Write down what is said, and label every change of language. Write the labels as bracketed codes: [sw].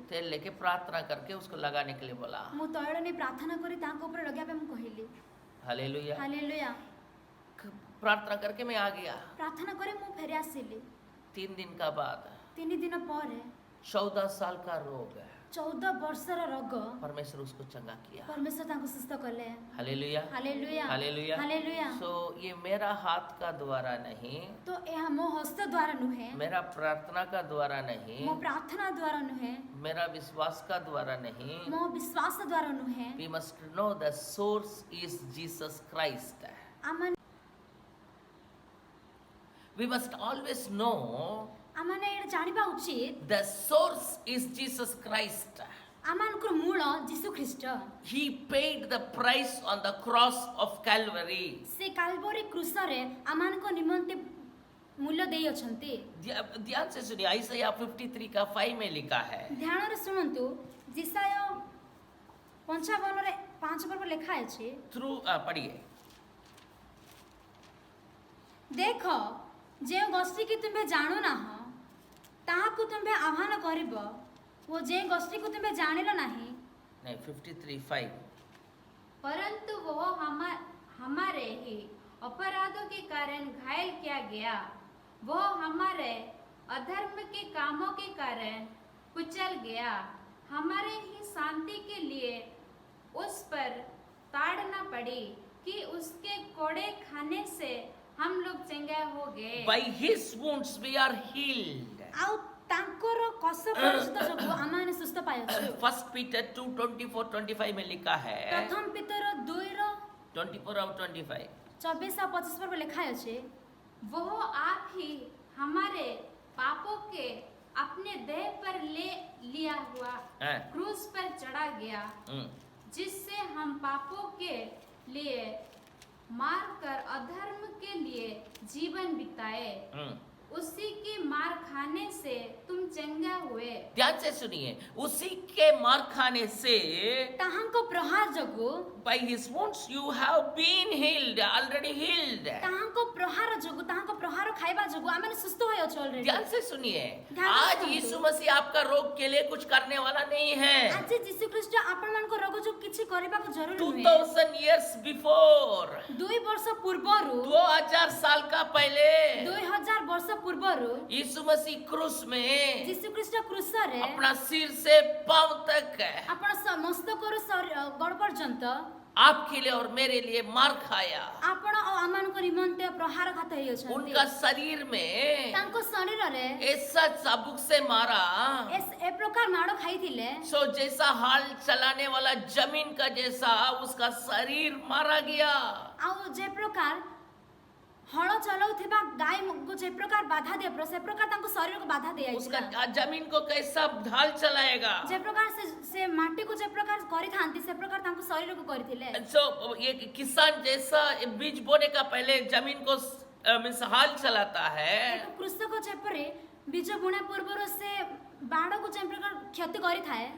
[hi] तेल लेके प्रार्थना करके उसको लगाने के लिए बोला। [or] ମୁଁ ତୈଳ ନେଇ ପ୍ରାର୍ଥନା କରି ତାଙ୍କ ଉପରେ ଲଗାଇବା ପାଇଁ ମୁଁ କହିଲି। [hi] हालेलुया। [or] ହାଲେଲୁୟା। [hi] प्रार्थना करके मैं आ गया। [or] ପ୍ରାର୍ଥନା କରି ମୁଁ ଫେରି ଆସିଲି। [hi] 3 दिन का बाद [or] 3 ଦିନ ପରେ [hi] 14 साल का रोग है, [or] 14 ବର୍ଷର ରୋଗ [hi] परमेश्वर उसको चंगा किया। [or] ପରମେଶ୍ୱର ତାଙ୍କୁ ସୁସ୍ଥ କଲେ। [hi] Hallelujah, [or] hallelujah, [hi] hallelujah. [or] ହାଲେଲୁୟା। [hi] सो ये मेरा हाथ का द्वारा नहीं, [or] ତ ଏହା ମୋ ହସ୍ତ ଦ୍ୱାରା ନୁହେଁ, [hi] मेरा प्रार्थना का द्वारा नहीं, [or] ମୋ ପ୍ରାର୍ଥନା ଦ୍ୱାରା ନୁହେଁ, [hi] मेरा विश्वास का द्वारा नहीं। [or] ମୋ ବିଶ୍ୱାସ ଦ୍ୱାରା ନୁହେଁ। [en] We must know the source is Jesus Christ. [or] ଆମେ [en] We must always know [or] ଆମମାନେ ଏଇଟା ଜାଣିବା ଉଚିତ [en] the source is Jesus Christ. [or] ଆମମାନଙ୍କର ମୂଳ ଯୀଶୁ ଖ୍ରୀଷ୍ଟ। [en] He paid the price on the cross of Calvary. [or] ସେ କାଲବରୀ କ୍ରୁଶରେ ଆମମାନଙ୍କ ନିମନ୍ତେ ମୂଲ୍ୟ ଦେଇ ଅଛନ୍ତି। [hi] ध्यान से सुनिए, आइसैया 53 का 5 में लिखा है। [or] ଧ୍ୟାନରେ ଶୁଣନ୍ତୁ, ଜିସାୟ 55ରେ 5 ପର୍ବ ଲେଖା ଅଛି। [hi] थ्रू पढ़िए। [or] ଦେଖ, ଯେଉଁ ଗୋଷ୍ଠୀକି ତୁମେ ଜାଣୁନାହ ତାହାକୁ ତୁମେ ଆହ୍ୱାନ କରିବ ଓ ଯେଉଁ ଗୋଷ୍ଠୀକୁ ତୁମେ ଜାଣିଲ ନାହିଁ। [hi] नहीं 53:5। परंतु वह हमारे ही अपराधों के कारण घायल किया गया, वह हमारे अधर्म के कामों के कारण कुचल गया। हमारे ही शांति के लिए उस पर ताड़ना पड़ी कि उसके कोड़े खाने से हम लोग चंगे हो गए। [en] By his wounds we are healed. [or] ଆଉ ତାଙ୍କର କଷ ପରିଚିତ ଯୋଗୁଁ ଆମମାନେ ସୁସ୍ଥ ପାଇଅଛୁ। [hi] 1 Peter 2:24-25 में लिखा है। [or] ପ୍ରଥମ ପିତର 2ର [hi] 24 और 25। [or] 24 ଆଉ 25 ପର୍ବ ଲେଖା ଅଛି। [hi] वह आप ही हमारे पापों के अपने देह पर ले लिया हुआ हैं? क्रूस पर चढ़ा गया, जिससे हम पापों के लिए मार कर अधर्म के लिए जीवन बिताए। उसी की मार खाने से तुम चंगा हुए। ध्यान से सुनिए, उसी के मार खाने से [or] ତାହାଙ୍କ ପ୍ରହାର ଯୋଗୁଁ [en] by his wounds you have been healed, already healed. [or] ତାହାଙ୍କ ପ୍ରହାର ଯୋଗୁଁ ତାହାଙ୍କ ପ୍ରହାର ଖାଇବା ଯୋଗୁଁ ଆମେ ସୁସ୍ଥ ହୋଇଅଛୁ ଅଲରେଡି। [hi] ध्यान से सुनिए, ध्यान से आज सुनिए। यीशु मसीह आपका रोग के लिए कुछ करने वाला नहीं है। [or] ଆଜି ଯୀଶୁ ଖ୍ରୀଷ୍ଟ ଆପଣମାନଙ୍କ ରୋଗ ଯୋଗୁଁ କିଛି କରିବାକୁ ଜରୁରୀ ନୁହେଁ। [en] 2000 years before, [or] 2 ବର୍ଷ ପୂର୍ବରୁ [hi] 2000 साल का पहले [or] 2000 ବର୍ଷ ପୂର୍ବରୁ [hi] यीशु मसीह क्रूस में [or] ଯୀଶୁ ଖ୍ରୀଷ୍ଟ କ୍ରୁଶରେ [hi] अपना सिर से पांव तक [or] ଆପଣ ମସ୍ତକରୁ ଗୋଡ଼ ପର୍ଯ୍ୟନ୍ତ [hi] आपके लिए और मेरे लिए मार खाया। [or] ଆପଣ ଆଉ ଆମମାନଙ୍କ ନିମନ୍ତେ ପ୍ରହାରଘାତ ହୋଇଅଛନ୍ତି। [hi] उनका शरीर में [or] ତାଙ୍କ ଶରୀରରେ [hi] ऐसा चाबुक से मारा, [or] ଏ ପ୍ରକାର ମାଡ଼ ଖାଇଥିଲେ। [hi] सो जैसा हाल चलाने वाला जमीन का जैसा उसका शरीर मारा गया। [or] ଆଉ ଯେ ପ୍ରକାର ହଳ ଚଲାଉଥିବା ଗାଈକୁ ଯେ ପ୍ରକାର ବାଧା ଦିଏ ସେ ପ୍ରକାର ତାଙ୍କ ଶରୀରକୁ ବାଧା [hi] उसका [or] ଦିଆଯାଇଥିଲା। [hi] जमीन को कैसा ढाल चलाएगा। [or] ଯେ ପ୍ରକାର ସେ ମାଟିକୁ ଯେ ପ୍ରକାର କରିଥାନ୍ତି ସେ ପ୍ରକାର ତାଙ୍କ ଶରୀରକୁ କରିଥିଲେ। [hi] सो ये किसान जैसा बीज बोने का पहले जमीन को मीन्स हाल चलाता है, [or] एक कृषक जेपरे बीज बुणा पूर्व से बाण को जे प्रकार क्षति करी थाए